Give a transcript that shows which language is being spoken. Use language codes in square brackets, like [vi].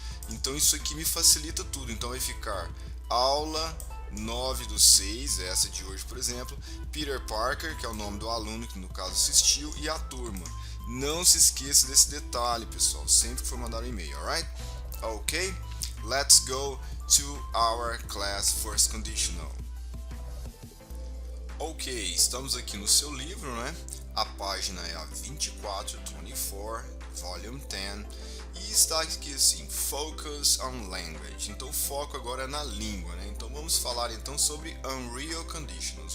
[pt] Então isso aqui me facilita tudo, então vai ficar aula 9/6, essa de hoje por exemplo, Peter Parker, que é o nome do aluno que no caso assistiu, e a turma. Não se esqueça desse detalhe, pessoal, sempre que for mandar um e-mail, alright? Ok? [en] Let's go to our class first conditional. [pt] Ok, estamos aqui no seu livro, né? A página é a 24, volume 10, e está aqui assim, [en] focus on language. [pt] Então o foco agora é na língua, né? Então vamos falar então sobre Unreal Conditionals.